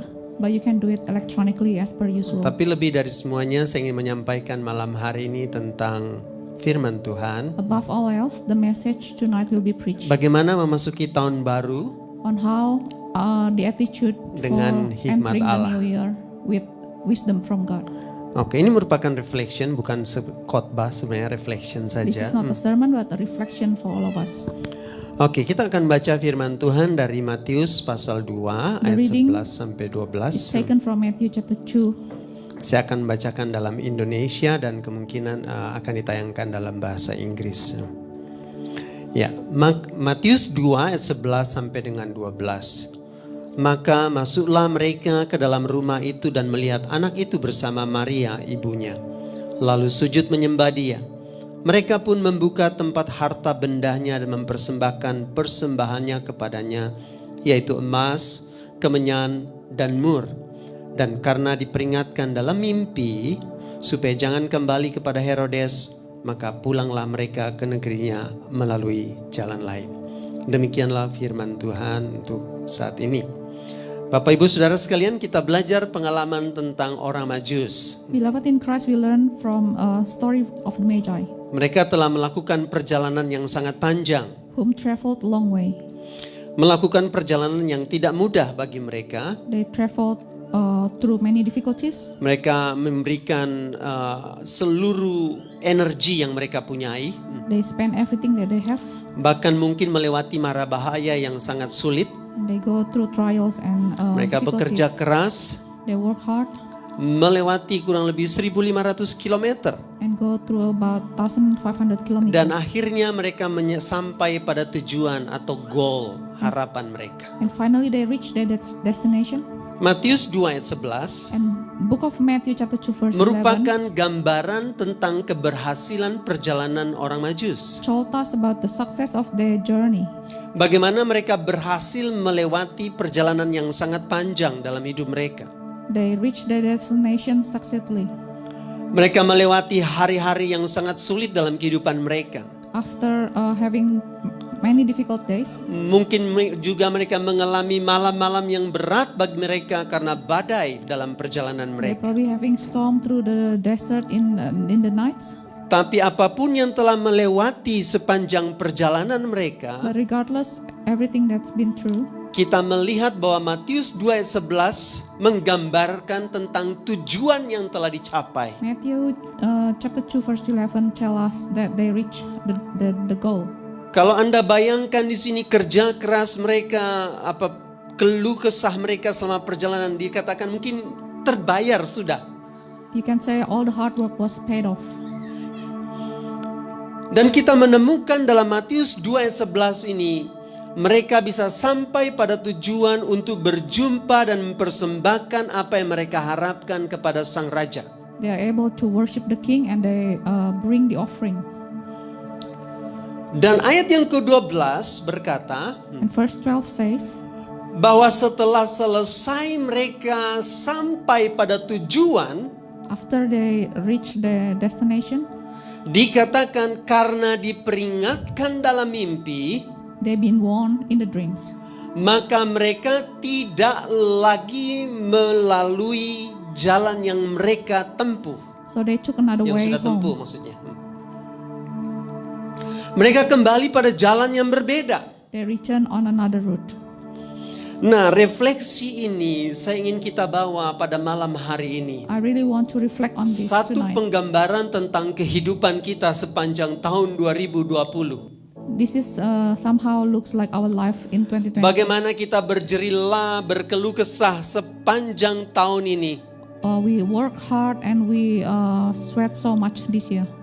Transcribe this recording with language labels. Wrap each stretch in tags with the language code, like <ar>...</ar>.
<en>bucket, but you can do it electronically as per usual.</en> <id>Tapi lebih dari semuanya saya ingin menyampaikan malam hari ini tentang firman Tuhan.</id> <en>Above all else, the message tonight will be preached</en> <id>Bagaimana memasuki tahun baru</id> <en>on how the attitude</en> <id>Dengan</id> <en>for</en> <id>hikmat</id> <en>entering</en> <id>Allah.</id> <en>the New Year with wisdom from God.</en> <id>Oke, ini merupakan reflection, bukan khotbah, sebenarnya reflection</id> <en>This</en> <id>saja.</id> <en>is not a sermon but a reflection for all of us.</en> <id>Oke, kita akan baca firman Tuhan dari Matius pasal 2 ayat</id> <en>reading</en> <id>11 sampai</id> <en>It's</en> <id>12.</id> <en>taken from Matthew chapter 2.</en> <id>Saya akan bacakan dalam Indonesia dan kemungkinan akan ditayangkan dalam bahasa Inggris. Ya, Matius 2 ayat 11 sampai dengan 12. Maka masuklah mereka ke dalam rumah itu dan melihat anak itu bersama Maria ibunya. Lalu sujud menyembah dia. Mereka pun membuka tempat harta bendahnya dan mempersembahkan persembahannya kepadanya, yaitu emas, kemenyan, dan mur. Dan karena diperingatkan dalam mimpi supaya jangan kembali kepada Herodes, maka pulanglah mereka ke negerinya melalui jalan lain. Demikianlah firman Tuhan untuk saat ini. Bapak Ibu Saudara sekalian, kita belajar pengalaman tentang orang Majus.</id> <en>Beloved in Christ, we learn from a story of the Magi,</en> <id>Mereka telah melakukan perjalanan yang sangat panjang,</id> <en>whom traveled a long way.</en> <id>melakukan perjalanan yang tidak mudah bagi mereka.</id> <en>They traveled through many difficulties.</en> <id>Mereka memberikan seluruh energi yang mereka punyai,</id> <en>They spend everything that they have.</en> <id>bahkan mungkin melewati mara bahaya yang sangat sulit.</id> <en>They go through trials and</en> <id>Mereka bekerja</id> <en>difficulties.</en> <id>keras,</id> <en>They work hard</en> <id>melewati kurang lebih 1.500 km.</id> <en>and go through about 1,500 kilometers.</en> <id>Dan akhirnya mereka sampai pada tujuan atau goal harapan mereka.</id> <en>And finally they reach their destination.</en> <id>Matius 2 ayat 11</id> <en>And book of Matthew chapter 2 verse 11</en> <id>merupakan gambaran tentang keberhasilan perjalanan orang Majus.</id> <en>told us about the success of their journey.</en> <id>Bagaimana mereka berhasil melewati perjalanan yang sangat panjang dalam hidup mereka.</id> <en>They reach their destination successfully.</en> <id>Mereka melewati hari-hari yang sangat sulit dalam kehidupan mereka.</id> <en>After having many difficult days,</en> <id>Mungkin juga mereka mengalami malam-malam yang berat bagi mereka karena badai dalam perjalanan</id> <en>they're</en> <id>mereka.</id> <en>probably having storm through the desert in the nights.</en> <id>Tapi apapun yang telah melewati sepanjang perjalanan mereka,</id> <en>But regardless, everything that's been through,</en> <id>kita melihat bahwa Matius 2 ayat 11 menggambarkan tentang tujuan yang telah dicapai.</id> <en>Matthew chapter 2 verse 11 tell us that they reach the goal.</en> <id>Kalau Anda bayangkan di sini kerja keras mereka, keluh kesah mereka selama perjalanan, dikatakan mungkin terbayar sudah.</id> <en>You can say all the hard work was paid off.</en> <id>Dan kita menemukan dalam Matius 2 ayat 11 ini, mereka bisa sampai pada tujuan untuk berjumpa dan mempersembahkan apa yang mereka harapkan kepada Sang Raja.</id> <en>They are able to worship the king and they bring the offering.</en> <id>Dan ayat yang ke-12 berkata</id> <en>And verse 12 says,</en> <id>bahwa setelah selesai mereka sampai pada tujuan,</id> <en>after they reach the destination,</en> <id>dikatakan karena diperingatkan dalam mimpi,</id> <en>they've been warned in the dreams.</en> <id>maka mereka tidak lagi melalui jalan yang mereka tempuh.</id> <en>So they took another</en> <id>Yang</id> <en>way</en> <id>sudah tempuh</id> <en>home.</en> <id>maksudnya. Mereka kembali pada jalan yang berbeda.</id> <en>They return on another route.</en> <id>Nah, refleksi ini saya ingin kita bawa pada malam hari ini.</id> <en>I really want to reflect on this</en> <id>Satu</id> <en>tonight.</en> <id>penggambaran tentang kehidupan kita sepanjang tahun 2020.</id> <en>This is somehow looks like our life in 2020.</en> <id>Bagaimana kita berjerila, berkeluh kesah sepanjang tahun ini.</id> <en>We work hard and we sweat so much this year.</en>